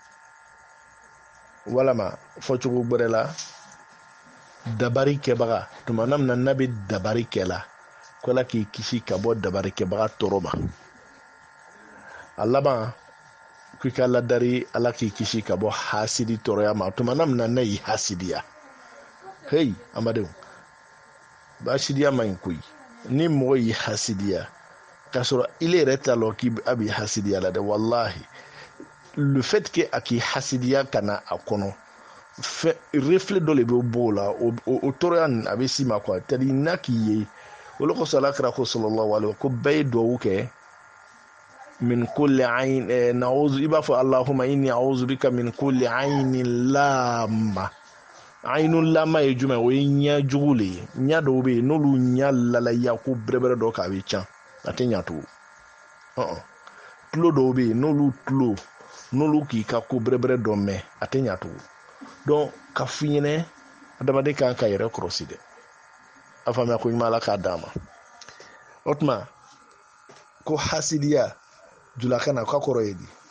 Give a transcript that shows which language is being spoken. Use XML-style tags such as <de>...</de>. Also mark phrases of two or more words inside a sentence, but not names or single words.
<bm>walama fɔcogo gbɛrɛ la dabari kɛbaga tuma na min na n'a bɛ dabari kɛ la ko ala k'i kisi ka bɔ dabari kɛbaga tɔɔrɔ ma a laban k'i ka ladari ala k'i kisi ka bɔ hasidi tɔɔrɔya ma tuma na min na n'a y'i hasidiya hey amadenw hasidiya man ɲi koyi ni mɔgɔ y'i hasidiya k'a sɔrɔ ile yɛrɛ t'a lɔ k'i a b'i hasidiya la dɛ wallahi</bm> <fr>le fait que</fr> <bm>a k'i hasidiya ka na a kɔnɔ reflet dɔ le bɛ bɔ o la o tɔɔrɔya nin a bɛ s'i ma quoi</bm> <fr>c'est à dire</fr> <bm>n'a k'i ye o de kosɔn alakira ko</bm> <ar>صلى الله عليه وسلم</ar> <bm>ko bɛɛ ye duwawu kɛ min</bm> <ar>كل عين نعوذ</ar> <bm>i b'a fɔ</bm> <ar>اللهم إني أعوذ بك من كل عين لامة عين لامة ye jumɛn o ye ɲɛ</ar> <bm>jugu le ye ɲɛ dɔw bɛ yen n'olu ɲɛ lalaya ko bɛrɛbɛrɛ dɔ k'a bɛ can a tɛ ɲa tugun tulo dɔw bɛ yen n'olu k'i ka ko bɛrɛbɛrɛ dɔ mɛn a tɛ ɲa tugun donc ka f'i ɲɛna adamaden kan ka yɛrɛ kɔlɔsi dɛ a faamuya ko ɲuman ala k'a d'a ma o tuma ko hasidiya julakan na ka kɔrɔ ye di</bm>